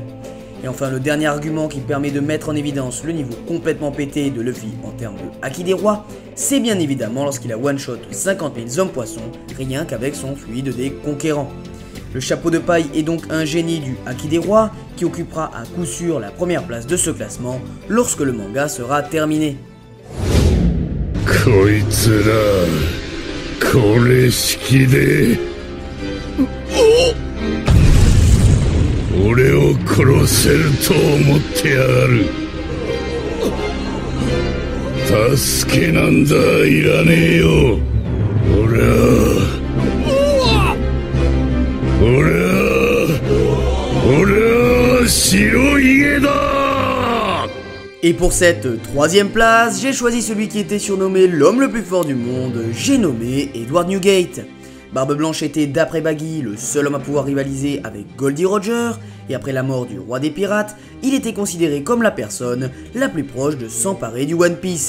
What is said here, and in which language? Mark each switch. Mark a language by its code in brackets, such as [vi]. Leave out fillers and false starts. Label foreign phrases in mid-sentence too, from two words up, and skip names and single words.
[fr] Et enfin, le dernier argument qui permet de mettre en évidence le niveau complètement pété de Luffy en termes de haki des rois, c'est bien évidemment lorsqu'il a one-shot 50 000 hommes poissons, rien qu'avec son fluide des conquérants. Le chapeau de paille est donc un génie du haki des rois qui occupera à coup sûr la première place de ce classement lorsque le manga sera terminé. [ja] こいつらこれ式で俺を殺せると思ってやがる。助けなんだいらねえよ。俺は白ひげだ。 [fr] Et pour cette troisième place, j'ai choisi celui qui était surnommé l'homme le plus fort du monde, j'ai nommé Edward Newgate. Barbe Blanche était d'après Baggy le seul homme à pouvoir rivaliser avec Goldie Roger, et après la mort du roi des pirates, il était considéré comme la personne la plus proche de s'emparer du One Piece.